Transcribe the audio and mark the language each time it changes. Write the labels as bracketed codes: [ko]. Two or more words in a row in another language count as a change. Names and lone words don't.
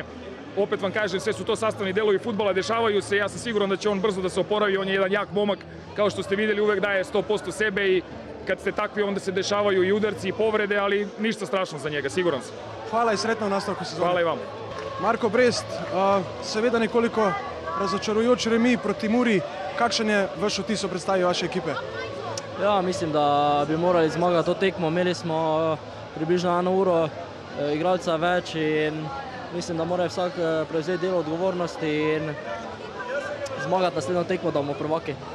[sr] Opet vam kažem, sve su to sastavni delovi fudbala, dešavaju se, ja sam siguran da će on brzo da se oporavi, on je jedan jak momak, kao što ste vidjeli uvek daje 100% sebe i kad ste takvi onda se dešavaju i udarci i povrede, ali ništa strašno za njega, siguran sam. [sl] Hvala i sretno v nastavku sezone. [sr] Hvala i vam. [sl] Marko Brest, seveda nekoliko razočarujoč remi proti Muri, kakšen je vaš vtis o predstavi vaše ekipe? Ja, mislim da bi morali zmagati to tekmo, imeli smo približno 1 uro igralca več in mislim, da mora vsak prevzeti del odgovornosti in zmagati naslednjo tekmo, da bomo prvaki.